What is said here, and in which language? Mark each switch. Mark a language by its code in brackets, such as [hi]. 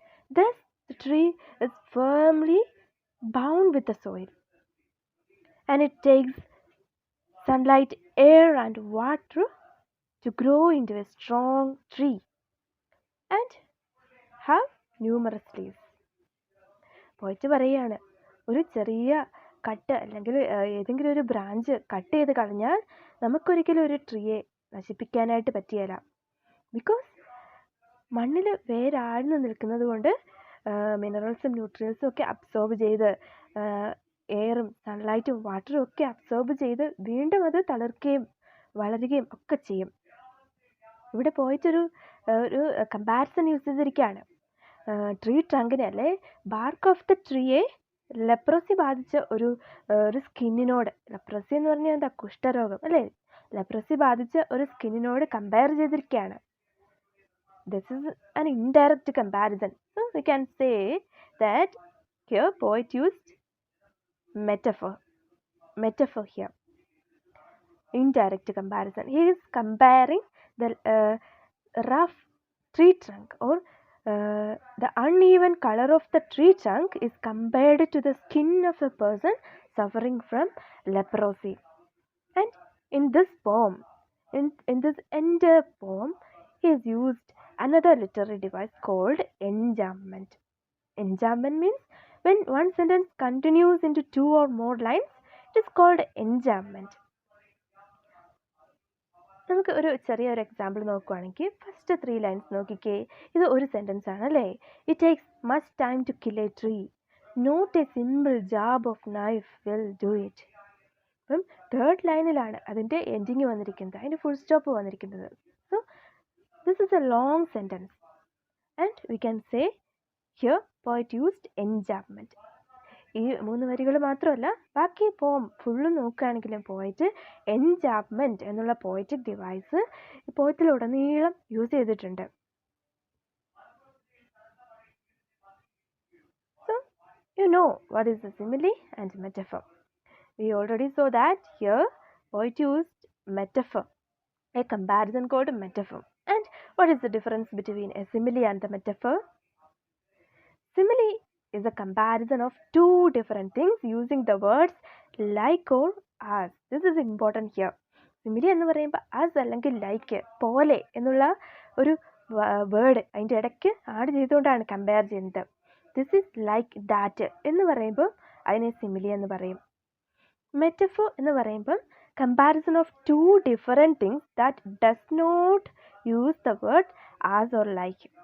[en] Thus, the tree is firmly bound with the soil, and it takes sunlight, air, and water to grow into a strong tree and have numerous leaves. [ml] പോയിട്ട് പറയുകയാണ്, ഒരു ചെറിയ cut അല്ലെങ്കിൽ ഏതെങ്കിലും ഒരു branch cut ചെയ്ത് കളഞ്ഞാൽ നമുക്കൊരിക്കലും ഒരു ട്രീയെ നശിപ്പിക്കാനായിട്ട് പറ്റിയല്ല. ബിക്കോസ് മണ്ണിൽ വേരാഴ്ന്ന് നിൽക്കുന്നത് കൊണ്ട് മിനറൽസും ന്യൂട്രിയൻസും ഒക്കെ അബ്സോർബ് ചെയ്ത് എയറും സൺലൈറ്റും വാട്ടറും ഒക്കെ അബ്സോർബ് ചെയ്ത് വീണ്ടും അത് തളിർക്കുകയും വളരുകയും ഒക്കെ ചെയ്യും. ഇവിടെ പോയിട്ടൊരു കമ്പാരിസൺ യൂസ് ചെയ്തിരിക്കുകയാണ്. ട്രീ ട്രങ്കിനെ അല്ലെ ബാർക്ക് ഓഫ് ദ ട്രീയെ ലെപ്രസി ബാധിച്ച ഒരു സ്കിന്നിനോട്, ലെപ്രസി എന്ന് പറഞ്ഞാൽ എന്താ, കുഷ്ഠരോഗം അല്ലേ, ലെപ്രസി ബാധിച്ച ഒരു സ്കിന്നിനോട് കമ്പയർ ചെയ്തിരിക്കുകയാണ്. [en] This is an indirect comparison. So we can say that here poet used metaphor. Metaphor here. Indirect comparison. He is comparing the rough tree trunk or the uneven color of the tree trunk is compared to the skin of a person suffering from leprosy. And in this poem, in this entire poem, he has used another literary device called enjambment. Enjambment means when one sentence continues into two or more lines, it is called enjambment. [ml] നമുക്ക് ഒരു ചെറിയൊരു example നോക്കുകയാണെങ്കിൽ first 3 lines നോക്കിക്കേ. ഇത് ഒരു sentence ആണ് അല്ലേ. [en] It takes much time to kill a tree, not a simple jab of knife will do it. [ml] അപ്പം തേർഡ് ലൈനിലാണ് അതിൻ്റെ എൻഡിങ് വന്നിരിക്കുന്നത്, അതിൻ്റെ ഫുൾ സ്റ്റോപ്പ് വന്നിരിക്കുന്നത്. [en] So this is a long sentence and we can say here poet used enjambment. [ml] ഈ 3 വരികൾ മാത്രമല്ല, ബാക്കി പോം ഫുള്ളും നോക്കുകയാണെങ്കിലും പോയിട്ട് എൻജാബ്മെൻറ്റ് എന്നുള്ള പോയറ്റിക് ഡിവൈസ് പോയത്തിലുടനീളം യൂസ് ചെയ്തിട്ടുണ്ട്. [en] So you know what is the simile and metaphor. We already saw that here poet used metaphor, a comparison called metaphor. And what is the difference between a simile and the metaphor? Simile is a comparison of two different things using the words like or as. This is important here. [ml] Simile എന്ന് പറയുമ്പോൾ as അല്ലെങ്കിൽ like പോലെ എന്നുള്ള ഒരു word അതിൻ്റെ ഇടയ്ക്ക് add ചെയ്തുകൊണ്ടാണ് compare ചെയ്യുന്നത്. [en] this is like that [ml] എന്ന് പറയുമ്പോൾ അതിനെ സിമിലി എന്ന് പറയും. മെറ്റഫോർ എന്ന് പറയുമ്പം [en] Comparison of two different things that does not use the word as or like.